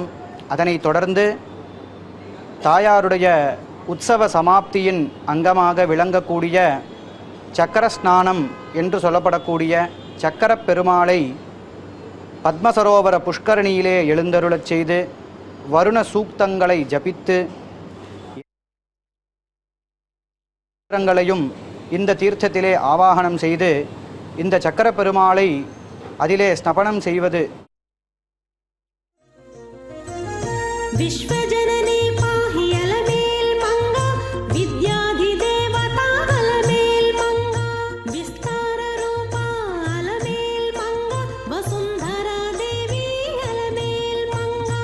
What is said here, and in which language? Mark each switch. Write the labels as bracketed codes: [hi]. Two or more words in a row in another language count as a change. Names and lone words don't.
[ta] அதனைத் தொடர்ந்து தாயாருடைய உற்சவ சமாப்தியின் அங்கமாக விளங்கக்கூடிய சக்கர ஸ்நானம் என்று சொல்லப்படக்கூடிய சக்கரப் பெருமாளை பத்மசரோவர புஷ்கரணியிலே எழுந்தருளச் செய்து வருண சூக்தங்களை ஜபித்து இந்த தீர்த்தத்திலே ஆவாகனம் செய்து இந்த சக்கர பெருமாளை அதிலே ஸ்நபனம் செய்வது [sa] विश्वजननी पाहि अलमेल मंगा विद्याधिदेवता अलमेल मंगा विस्तार रूपा अलमेल मंगा वसुंधरा देवी अलमेल मंगा